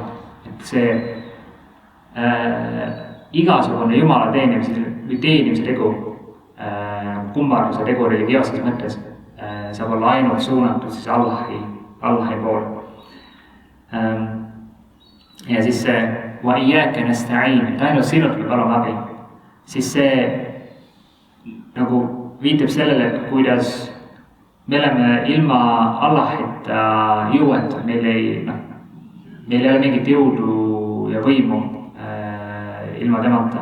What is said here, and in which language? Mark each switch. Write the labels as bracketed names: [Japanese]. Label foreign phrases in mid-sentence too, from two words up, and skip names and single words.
[Estonian] Et see igasugune Jumala teenimise tegu, kummarduse tegu religioosses mõttes saab olla ainult suunatud siis Allahi poole. Ja siis see [Arabic] وإياك نستعين, [Estonian] et ainult sinult me palume abi, siis see nagu viitab sellele, et kuidas me oleme ilma Allahita jõuetud, meil ei ole mingit jõudu ja võimu ilma temata.